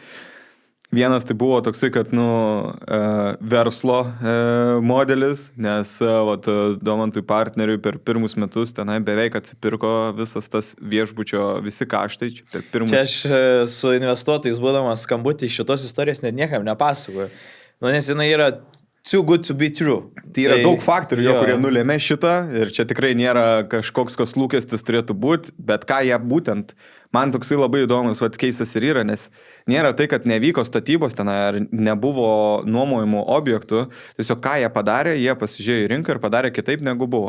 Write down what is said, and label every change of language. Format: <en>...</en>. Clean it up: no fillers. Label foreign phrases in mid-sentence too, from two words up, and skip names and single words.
<lt>Vienas tai buvo toksai, kad verslo modelis, nes Domantui partneriui per pirmus metus tenai beveik atsipirko visas tas viešbučio visi kaštai. Čia aš su investuotojais būdamas skambutį šitos istorijos net niekam nepasakoju. Nu, nes jinai yra</lt> <en>too good to be true.</en> <lt>Tai yra daug faktorių, kurie nulėmė šitą ir čia tikrai nėra kažkoks, kas lūkestis turėtų būti, bet ką jie būtent, man toksai labai įdomus keisas ir yra, nes nėra tai, kad nevyko statybos ten ar nebuvo nuomojimų objektų, tiesiog ką jie padarė, jie pasižiūrėjo į rinką ir padarė kitaip negu buvo.</lt>